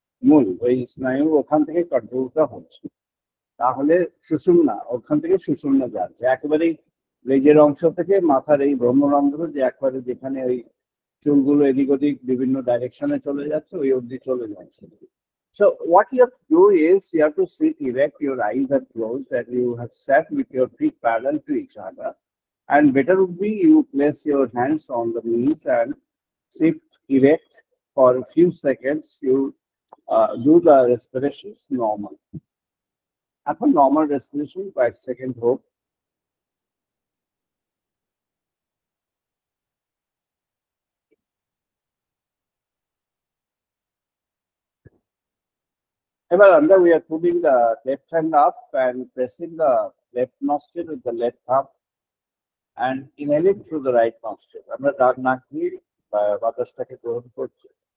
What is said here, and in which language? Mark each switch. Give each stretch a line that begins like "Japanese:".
Bangla: মূল ওই স্নায়ু ওখান থেকে কন্ট্রোলটা হচ্ছে, তাহলে সুষুম্না ওখান থেকে সুষুম্না যাচ্ছে একেবারেই লেজের অংশ থেকে মাথার এই ব্রহ্মরন্ধ্র যে একবারে যেখানে ওই চুলগুলো এদিক ওদিক বিভিন্ন ডাইরেকশনে চলে যাচ্ছে ওই অবধি চলে যাচ্ছে।
English: So what you have to do is you have to sit erect, your eyes are closed, and you have sat with your feet parallel to each other. And better would be you place your hands on the knees and sit erect for a few seconds. You do the respirations normal. After normal respiration, 5 seconds hold. Under we are putting the left hand up and pressing the left nostril with the left thumb and inhaling through the right nostril.
Bangla: আমরা ডান নাক দিয়ে বাতাসটাকে গ্রহণ করছি।